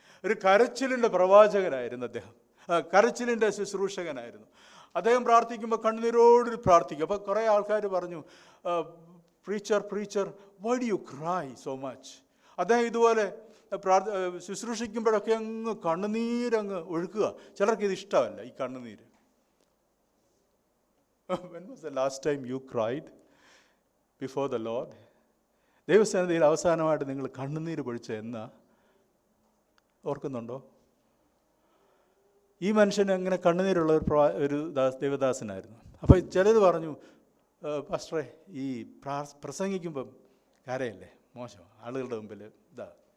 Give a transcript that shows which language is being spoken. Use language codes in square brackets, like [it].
[ml] ഒരു കരച്ചിലിൻ്റെ പ്രവാചകനായിരുന്നു അദ്ദേഹം, കരച്ചിലിൻ്റെ ശുശ്രൂഷകനായിരുന്നു. അദ്ദേഹം പ്രാർത്ഥിക്കുമ്പോൾ കണ്ണുനീരോട് പ്രാർത്ഥിക്കും. അപ്പോൾ കുറേ ആൾക്കാർ പറഞ്ഞു, [en] preacher, why do you cry so much? [ml] അദ്ദേഹം ഇതുപോലെ ശുശ്രൂഷിക്കുമ്പോഴൊക്കെ അങ്ങ് കണ്ണുനീരങ്ങ് ഒഴുക്കുക. ചിലർക്ക് ഇത് ഇഷ്ടമല്ല, ഈ കണ്ണുനീര്. [en] When was the last time you cried before the Lord? [ml] ദൈവസന്നിധിയിൽ അവസാനമായിട്ട് നിങ്ങൾ കണ്ണുനീര് പൊഴിച്ച എന്നാ ഓർക്കുന്നുണ്ടോ? ഈ മനുഷ്യന് അങ്ങനെ കണ്ണുനീരുള്ള ഒരു ദൈവദാസനായിരുന്നു. അപ്പോൾ ചിലത് പറഞ്ഞു, പാസ്റ്ററെ ഈ പ്രസംഗിക്കുമ്പം കരയല്ലേ, മോശം, ആളുകളുടെ മുമ്പിൽ ഇതാ.